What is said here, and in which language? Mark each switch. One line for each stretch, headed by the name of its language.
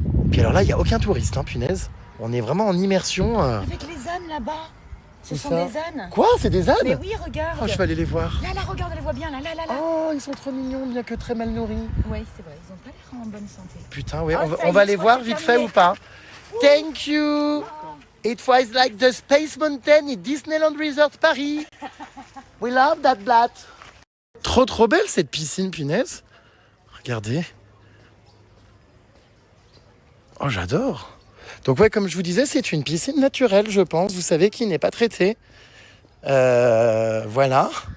French: Puis alors là, il n'y a aucun touriste, hein, punaise. On est vraiment en immersion. Avec les ânes là-bas. Ce sont des ânes. Quoi? C'est des ânes? Mais oui, regarde. Oh, je vais aller les voir. Là, regarde, on les voit bien, là. Oh, ils sont trop mignons, bien que très mal nourris. Oui, c'est vrai, ils ont pas l'air en bonne santé. Putain, ouais, Oh, on va les voir vite fait ou pas?
English: Thank you. It was like the Space Mountain in Disneyland Resort Paris. We love that blat.
French: Trop belle cette piscine, punaise. Regardez. Oh, j'adore. Donc ouais, comme je vous disais, c'est une piscine naturelle, je pense. Vous savez, qui n'est pas traitée. Voilà.